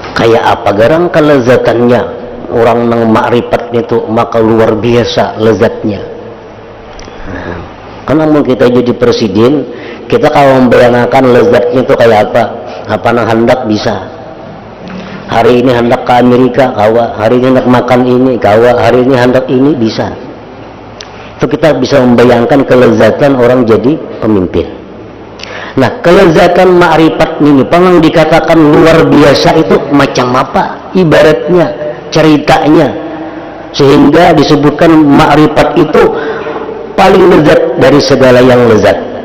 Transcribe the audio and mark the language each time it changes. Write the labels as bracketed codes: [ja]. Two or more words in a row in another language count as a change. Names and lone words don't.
[bjn] kayak apa garang kelezatannya orang nang makrifat itu, maka luar biasa lezatnya. Karena mau kita jadi presiden, kita kalau membayangkan lezatnya itu kayak apa nang hendak bisa. Hari ini hendak ke Amerika, kawa. Hari ini hendak makan ini, kawa. Hari ini hendak ini, bisa. [id] Itu kita bisa membayangkan kelezatan orang jadi pemimpin. Nah, kelezatan ma'rifat ini pengang dikatakan luar biasa itu macam apa ibaratnya, ceritanya, sehingga disebutkan ma'rifat itu paling lezat dari segala yang lezat.